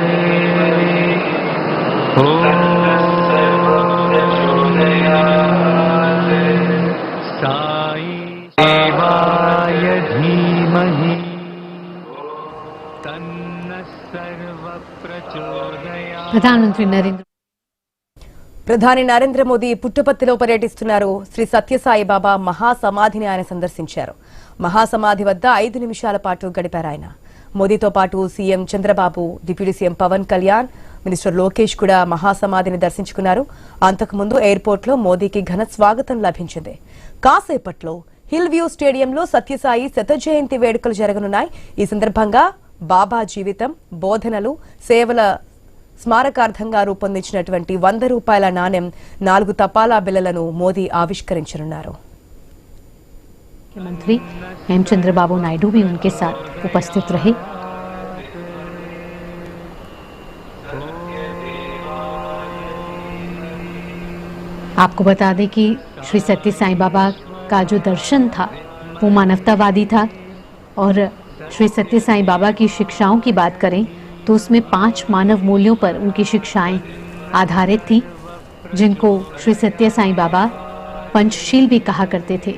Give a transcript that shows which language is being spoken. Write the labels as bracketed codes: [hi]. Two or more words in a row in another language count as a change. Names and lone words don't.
[sa] साई देवाय धीमहि तन्नः सर्वप्रचोदयात्। [te] ప్రధాని నరేంద్ర మోదీ పుట్టపర్తిలో పర్యటిస్తున్నారు. శ్రీ సత్యసాయి బాబా మహాసమాధిని ఆయన సందర్శించారు. మహాసమాధి వద్ద 5 నిమిషాల పాటు గడిపారు ఆయన. మోదీతో పాటు సీఎం చంద్రబాబు, [en] Deputy CM [te] పవన్ కళ్యాణ్, మినిస్టర్ లోకేష్ కూడా మహాసమాధిని దర్శించుకున్నారు. అంతకుముందు ఎయిర్పోర్ట్లో మోదీకి ఘన స్వాగతం లభించింది. కాసేపట్లో హిల్ వ్యూ స్టేడియంలో సత్యసాయి శత జయంతి వేడుకలు జరగనున్నాయి. ఈ సందర్భంగా బాబా జీవితం, బోధనలు, సేవల స్మారకార్థంగా రూపొందించినటువంటి 100 రూపాయల నాణెం, 4 తపాలా బిళ్లలను మోదీ ఆవిష్కరించనున్నారు. [hi] मुख्यमंत्री एम चंद्रबाबू नायडू भी उनके साथ उपस्थित रहे। आपको बता दें कि श्री सत्य साईं बाबा का जो दर्शन था वो मानवतावादी था और श्री सत्य साईं बाबा की शिक्षाओं की बात करें तो उसमें 5 मानव मूल्यों पर उनकी शिक्षाएं आधारित थी, जिनको श्री सत्य साईं बाबा पंचशील भी कहा करते थे।